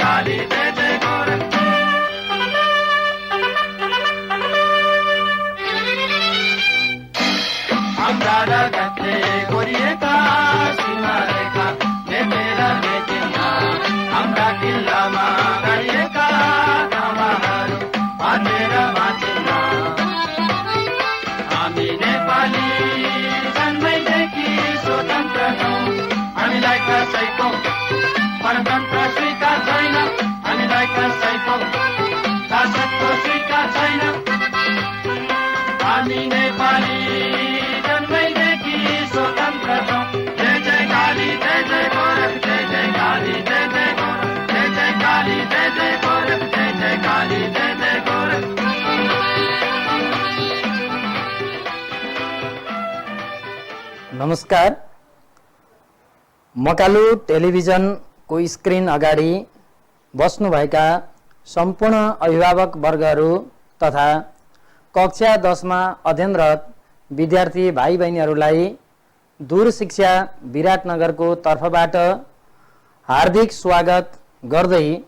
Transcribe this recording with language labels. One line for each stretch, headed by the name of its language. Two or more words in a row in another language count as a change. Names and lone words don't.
Nepali: काली जय जय गोरख। हाम्रा रगतले कोरिएका सीमारेखा मेटेर मेटिन्न हाम्रा किल्लामा गाडिएका ठाउँहरू बाँचेर बाँचिन्न। हामी नेपाली जन्मैदेखि स्वतन्त्र छौँ, हामीलाई कसैको परतन्त्र स्वीकार छैन, हामीलाई कसैको शासकको स्वीकार छैन। हामी नेपाली जन्मैदेखि स्वतन्त्र छौँ। जय जय काली जय जय गोरख, जय जय काली जय जय गोरख, जय जय काली जय जय गोरख, जय जय काली जय जय गोरख। नमस्कार। मकालु टेलिभिजनको स्क्रिन अगाडि बस्नुभएका सम्पूर्ण अभिभावक वर्गहरू तथा कक्षा 10 मा अध्ययनरत विद्यार्थी भाइ बहिनीहरूलाई दूर शिक्षा विराटनगरको तर्फबाट हार्दिक स्वागत गर्दै